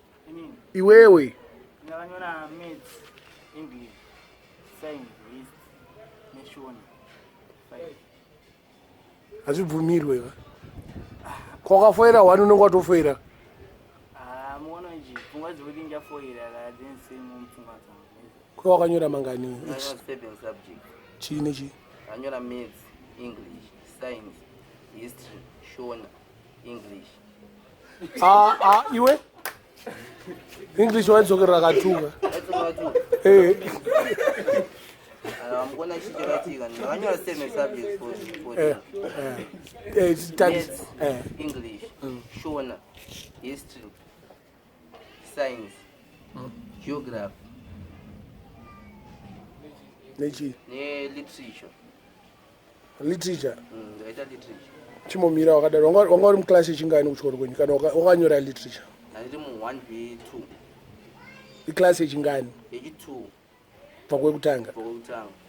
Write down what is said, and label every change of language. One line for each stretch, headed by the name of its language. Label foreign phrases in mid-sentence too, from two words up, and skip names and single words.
Shona: Inini? Iwewe? Ndakanyora Maths, English, Science, History, neshona. Five. Hazvibvumirwe, va? Kwakafoira one unenge watofoira. Ah, muona nje, pfungwa dzekuti ndingafoira, ka,
English: then same
Shona: mupfungwa dzangu. Kwawakanyora mangani? Ndakanyora
English: seven subjects.
Shona: Chii nechi? Ndakanyora Maths, English, Science, History, Shona, English. Ah, ah, iwe? English waidzokerera akatuka. Waidzokerera akatuka? Eh. Ah, mukona chii chakatika? Ndakanyora
English: seven subjects for, for
Shona: Eh, eh. Eh, studies. Maths, Eh. English, Mm. Shona, History, Science, Mm. Geography. Nechi? Ne literature. Literature? Mm, ndaita literature. Chimomira wakadaro. Wanga, wanga uri muklasi yechingani kuchikoro kwenyu? Kana waka-, wakanyora literature? Ndandiri mu one B two. Iklasi yechingani? Yechi-two. Kubva kwekutanga? Kubva kwekutanga.